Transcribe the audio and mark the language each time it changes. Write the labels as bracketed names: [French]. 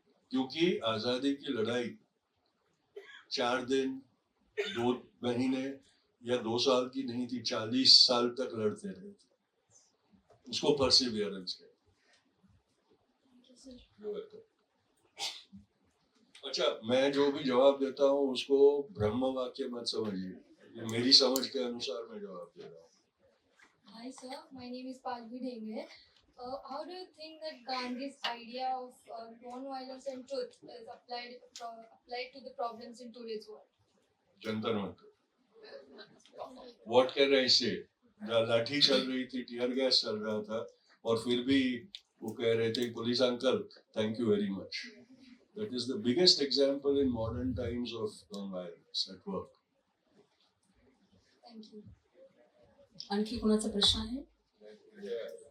[Hindi] क्योंकि आजादी की लड़ाई 4 दिन, 2 महीने या 2 साल की नहीं थी, 40 साल तक लड़ते रहे थे। उसको परसिवियरेंस कहते हैं। [English] You're welcome. [Hindi] अच्छा, मैं जो भी जवाब देता हूँ उसको ब्रह्म वाक्य मत समझिए, ये मेरी समझ के अनुसार मैं जवाब दे रहा हूँ। [English] Hi sir, my name is Palvi Dhengre. How do you think that Gandhi's idea of non-violence and truth is applied to the problems in today's world? Jantar Mantar. What can I say? [Hindi] लाठी चल रही थी, टीयर गैस चल रहा था, और फिर भी वो कह रहे थे police uncle [English] Thank you very much. That is the biggest example in modern times of non-violence at work. Thank you. [Marathi] आणखी कोणाचा प्रश्न आहे?